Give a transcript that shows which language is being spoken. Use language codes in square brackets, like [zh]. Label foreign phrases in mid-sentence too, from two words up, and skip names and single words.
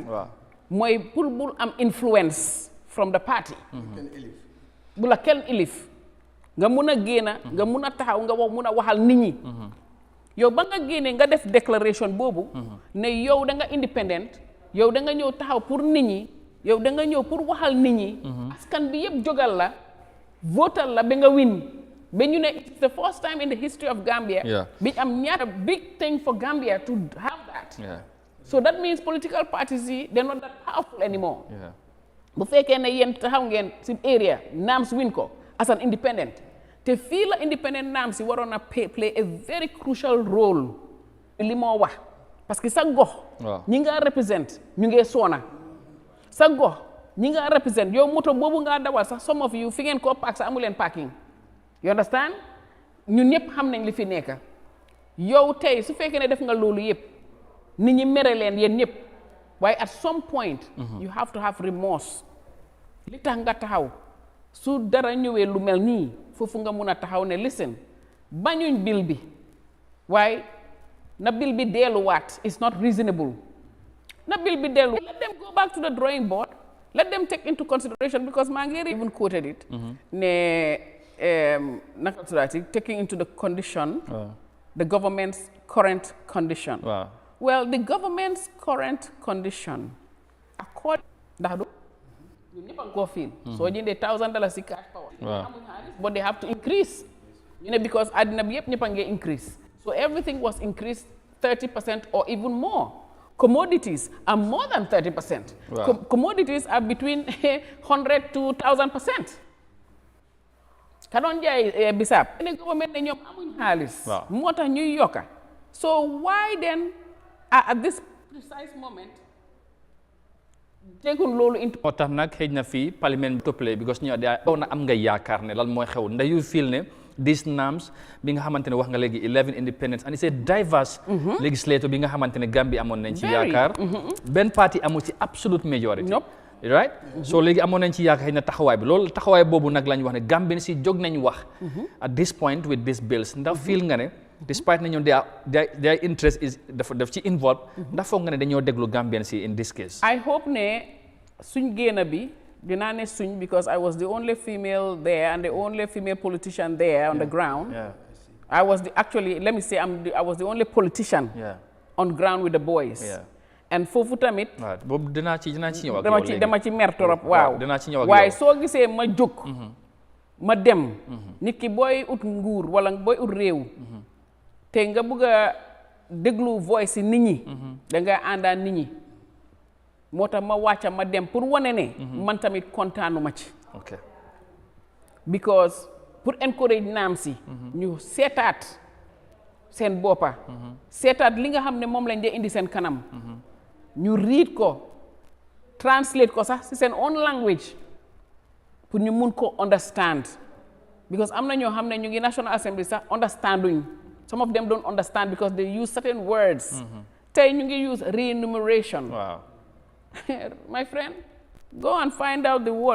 [wo] mooy pour bul am [en] influence from the party. [wo] bu la kenn ilif nga mun a génn nga mun a taxaw nga mun a waxal nit ñi. yow ba nga génnee nga def déclaration boobu. ne yow da nga independent yow da nga ñëw taxaw pour nit ñi yow da nga ñëw pour waxal nit ñi. askan bi yëpp jógal la votal la ba nga win. [en] But you know, it's the first time in the history of Gambia. A big thing for Gambia to have that. So that means political parties, they're not that powerful anymore. [wo] Bu fekkee ne yéen taxaw ngeen ci area NAMS win ko [en] as an independent [wo] te fii la independent NAMS waroon a [en] play a very crucial role [wo] li moo wax parce que sa gox ñi nga represent ñu ngi soona sa gox ñi nga represent yow moto boobu nga dawal sax [en] some of you [wo] fi ngeen ko park sax amu leen parking. [en] You understand? [wo] ñun ñëpp xam nañ li fi nekk yow tey su fekkee ne def nga loolu yëpp nit ñi mere leen yéen ñëpp waaye [en] at some point you have to have remorse [wo] li tax nga taxaw su dara ñëwee lu mel nii foofu nga mun a taxaw ne listen bañuñ bill bi waaye na bill bi delluwaat [en] is not reasonable. [wo] Na bill bi dellu. [en] Let them go back to the drawing board. Let them take into consideration, because Mangeri even quoted it. Taking into the condition, the government's current condition. Wow. Well, the government's current condition, according to you never go feel. So you need $1,000 cash power. Wow. But they have to increase. You know, because increase. So everything was increased 30% or even more. Commodities are more than 30%. Wow. Commodities are between 100 to 1,000%. [wo] Kanon jay bisap. [en] The government [wo] ne ñom amuñ xaalis. Moo tax ñuy yokka. [en] So why then at this precise moment [wo] tegun loolu [en] into [wo] moo tax nag xëy na fii parlement toppale because ñu na am nga yaakaar ne lan mooy xew ndax [en] you feel [wo] ne [en] these norms [wo] bi nga xamante ne wax nga léegi [en] 11 independence and it's a diverse legislature [wo] bi nga xamante ne Gambie amoon nañ ci yaakaar benn parti amu ci [en] absolute majority right so [wo] léegi amoon nañ ci yaakaar xëy na taxawaay bi loolu taxawaay boobu nag lañ wax ne Gambien si jóg nañ wax [en] at this point with these bills [wo] ndax feel nga ne despite na ñoom [en] their interest is [wo] daf ci involved ndax foog nga ne dañoo déglu Gambien si [en] in this case I hope [wo] ne suñ génn bi dinaa ne suñ [en] because I was the only female there and the only female politician there on the ground. I was actually, let me say, I was the only politician on ground with the boys. [wo] And foofu tamit. boobu dinaa ci ñëw ak yow léegi dama ci mer torop waaw. dinaa ci ñëw ak yow waaye soo gisee ma jóg. ma dem. nit ki booy ut nguur wala booy ut réew. te nga bëgg a déglu voice yi nit ñi. da nga àndaan nit ñi. moo tax ma wàcca ma dem pour wane ne man tamit kontaanu ma ci because pour encourage naam si ñu seetaat seen boppa seetaat li nga xam ne moom lañ dee indi seen kanam ñu read ko translate ko sax si seen [en] own language [wo] pour ñu mun ko understand because am na ñoo xam ne ñu ngi National Assembly sax understanduñ [en] some of them don't understand because they use certain words [wo] tey ñu ngi use [en] remuneration my friend, go and find out the word.